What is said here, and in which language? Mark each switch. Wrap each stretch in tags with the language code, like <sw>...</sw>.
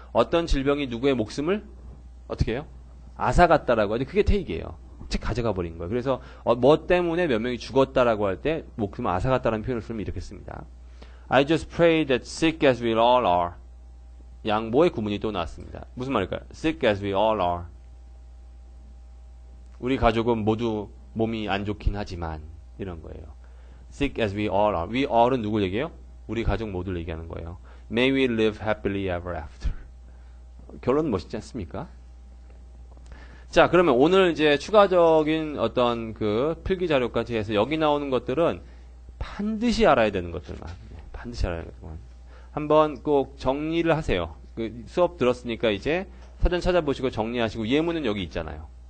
<ko>어떤 질병이 누구의 목숨을 어떻게 해요? 앗아갔다라고 하죠. 그게 테이크예요. 책 가져가 버린 거예요. 그래서 뭐 때문에 몇 명이 죽었다라고 할 때 목숨을 앗아갔다라는 표현을 쓰면 이렇게 씁니다.</ko> <en>I just pray that sick as we all are.</en> <ko>양보의 구문이 또 나왔습니다. 무슨 말일까요?</ko> <en>Sick as we all are.</en> <ko>우리 가족은 모두 몸이 안 좋긴 하지만 이런 거예요.</ko> <en>Sick as we all are. We all</en> <ko>은 누굴 얘기해요? 우리 가족 모두를 얘기하는 거예요.</ko> <en>May we live happily ever after.</en> <ko>결론은 멋있지 않습니까? 자, 그러면 오늘 이제 추가적인 어떤 그 필기 자료까지 해서 여기 나오는 것들은 반드시 알아야 되는 것들만. 반드시 알아야 되는 것들만. 한번 꼭 정리를 하세요. 그 수업 들었으니까 이제 사전 찾아보시고 정리하시고 예문은 여기 있잖아요.</ko>